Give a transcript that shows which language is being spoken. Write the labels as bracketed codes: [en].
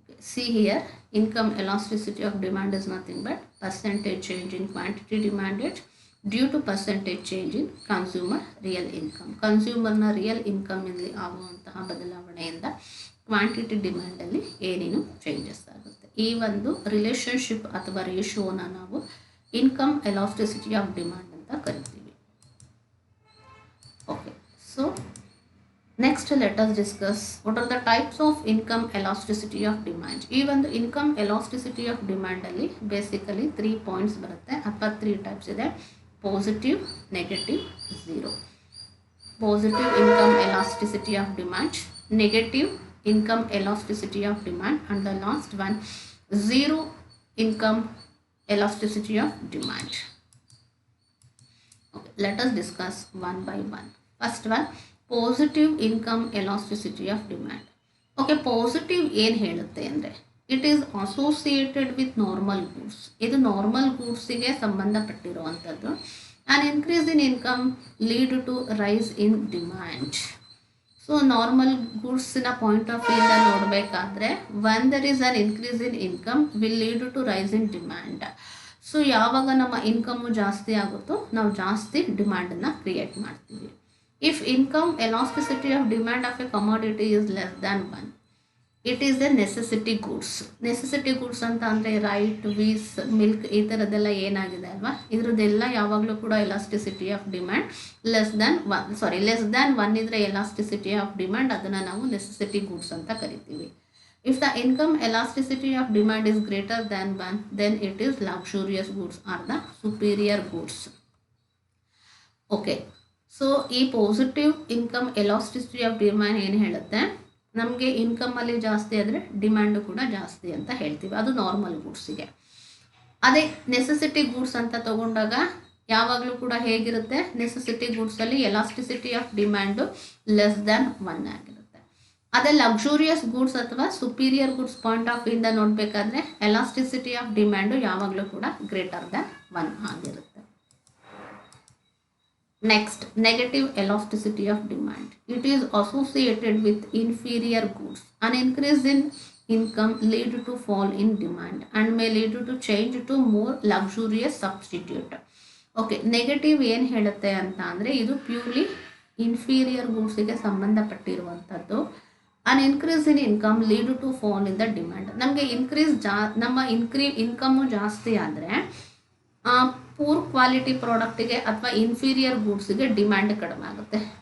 [en] See here, income elasticity of demand is nothing but percentage change in quantity demanded due to percentage change in consumer real income. [kn] ಕನ್ಸ್ಯೂಮರ್ನ real ಇನ್ಕಮ್ನಲ್ಲಿ ಆಗುವಂತಹ ಬದಲಾವಣೆಯಿಂದ quantity ಡಿಮ್ಯಾಂಡಲ್ಲಿ ಏನೇನು changes ಆಗುತ್ತೆ. ಈ ಒಂದು relationship ಅಥವಾ ರೇಷಿಯೋನ ನಾವು income elasticity of demand ಅಂತ ಕರಿತೀವಿ. [en] Okay, so next let us discuss what are the types of income elasticity of demand. [kn] ಈ ಒಂದು income elasticity of ಡಿಮ್ಯಾಂಡಲ್ಲಿ basically 3 points ಬರುತ್ತೆ ಅಥವಾ 3 ಟೈಪ್ಸ್ ಇದೆ. [en] Positive, negative, zero. Positive income elasticity of demand, negative income elasticity of demand and the last one zero income elasticity of demand. Okay, let us discuss one by one. First one, positive income elasticity of demand. Okay, positive [kn] ಏನು ಹೇಳುತ್ತೆ ಅಂದರೆ [en] It is associated with normal goods. [kn] ಇದು normal ಗೂಡ್ಸಿಗೆ ಸಂಬಂಧಪಟ್ಟಿರುವಂಥದ್ದು. [en] An increase in income lead to rise in demand. So normal ಗೂಡ್ಸಿನ point of ವ್ಯೂಯಿಂದ ನೋಡಬೇಕಾದ್ರೆ when there is an increase in income will lead to rise in demand. [kn] So ಯಾವಾಗ ನಮ್ಮ income ಜಾಸ್ತಿ ಆಗುತ್ತೋ ನಾವು ಜಾಸ್ತಿ ಡಿಮ್ಯಾಂಡನ್ನು create ಮಾಡ್ತೀವಿ. [en] If income elasticity of demand of a commodity is less than 1, it is a necessity goods. [kn] Necessity goods ಅಂತ ಅಂದರೆ right, ವೀಸ್, milk ಈ ಥರದ್ದೆಲ್ಲ ಏನಾಗಿದೆ ಅಲ್ವಾ, ಇದ್ರದ್ದೆಲ್ಲ ಯಾವಾಗಲೂ ಕೂಡ elasticity of demand less than 1 ಇದ್ರೆ ಎಲಾಸ್ಟಿಸಿಟಿ ಆಫ್ ಡಿಮ್ಯಾಂಡ್, ಅದನ್ನು ನಾವು ನೆಸೆಸಿಟಿ ಗೂಡ್ಸ್ ಅಂತ ಕರಿತೀವಿ. [en] If the income elasticity of demand is greater than 1, then it is luxurious goods or the superior goods. Okay. [kn] So ಈ positive income elasticity of demand ಏನು ಹೇಳುತ್ತೆ, ನಮಗೆ ಇನ್ಕಮಲ್ಲಿ ಜಾಸ್ತಿ ಆದರೆ ಡಿಮ್ಯಾಂಡು ಕೂಡ ಜಾಸ್ತಿ ಅಂತ ಹೇಳ್ತೀವಿ. ಅದು ನಾರ್ಮಲ್ ಗೂಡ್ಸಿಗೆ. ಅದೇ ನೆಸೆಸಿಟಿ ಗೂಡ್ಸ್ ಅಂತ ತಗೊಂಡಾಗ ಯಾವಾಗಲೂ ಕೂಡ ಹೇಗಿರುತ್ತೆ, necessity ಗೂಡ್ಸಲ್ಲಿ elasticity of demand less than 1 ಆಗಿರುತ್ತೆ. ಅದೇ ಲಕ್ಸುರಿಯಸ್ ಗೂಡ್ಸ್ ಅಥವಾ ಸುಪೀರಿಯರ್ ಗೂಡ್ಸ್ ಪಾಯಿಂಟ್ ಆಫ್ ವ್ಯೂಯಿಂದ ನೋಡಬೇಕಾದ್ರೆ ಎಲಾಸ್ಟಿಸಿಟಿ ಆಫ್ ಡಿಮ್ಯಾಂಡು ಯಾವಾಗಲೂ ಕೂಡ ಗ್ರೇಟರ್ ದ್ಯಾನ್ 1 ಆಗಿರುತ್ತೆ. [en] Next, negative elasticity of demand. It is associated with inferior goods. An increase in income lead to fall in demand and may lead to change to more luxurious substitute. [kn] Okay, negative ಏನು ಹೇಳುತ್ತೆ ಅಂತ ಅಂದರೆ ಇದು purely inferior ಗೂಡ್ಸಿಗೆ ಸಂಬಂಧಪಟ್ಟಿರುವಂಥದ್ದು. [en] An increase in income lead to fall in the demand. [kn] ನಮಗೆ ನಮ್ಮ income ಜಾಸ್ತಿ ಆದರೆ poor quality ಪ್ರಾಡಕ್ಟಿಗೆ ಅಥವಾ ಇನ್ಫೀರಿಯರ್ ಗೂಡ್ಸಿಗೆ ಡಿಮ್ಯಾಂಡ್ ಕಡಿಮೆ ಆಗುತ್ತೆ.